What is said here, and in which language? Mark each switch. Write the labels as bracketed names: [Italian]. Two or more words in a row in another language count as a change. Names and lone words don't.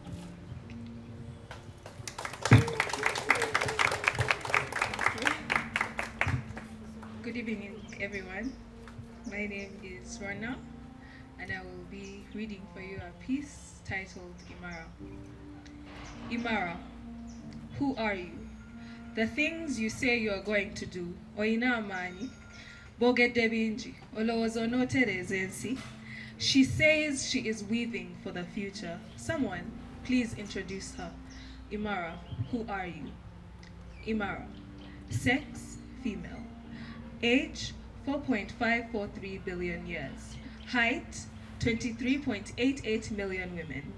[English] Good evening, everyone. My name is Rona, and I will be reading for you a piece titled Imara. Imara, who are you? The things you say you are going to do, [Ganda] Oina Amani, Bogedde bingi, olowooza onootereza ensi. [English] She says she is weaving for the future. Someone, please introduce her. Imara, who are you? Imara, sex, female. Age, 4.543 billion years. Height, 23.88 million women.